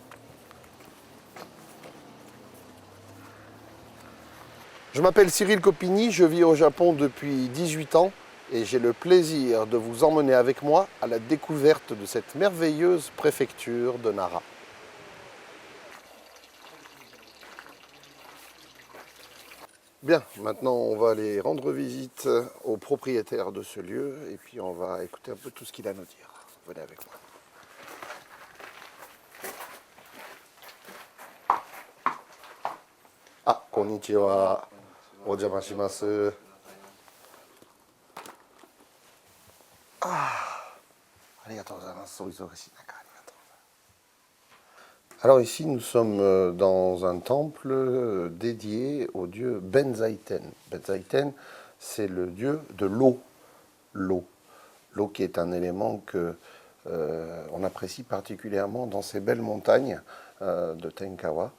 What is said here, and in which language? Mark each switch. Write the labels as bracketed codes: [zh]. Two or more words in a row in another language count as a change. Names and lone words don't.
[fr] Je m'appelle Cyril Copini, je vis au Japon depuis 18 ans et j'ai le plaisir de vous emmener avec moi à la découverte de cette merveilleuse préfecture de Nara. Bien, maintenant on va aller rendre visite au propriétaire de ce lieu et puis on va écouter un peu tout ce qu'il a à nous dire. Venez avec moi. [ja] Ah, konnichiwa. お邪魔します。ありがとうございます. お忙しい中、ありがとう. [fr] Alors ici, nous sommes dans un temple dédié au dieu Benzaiten. Benzaiten, c'est le dieu de l'eau. L'eau. L'eau qui est un élément que on apprécie particulièrement dans ces belles montagnes de Tenkawa.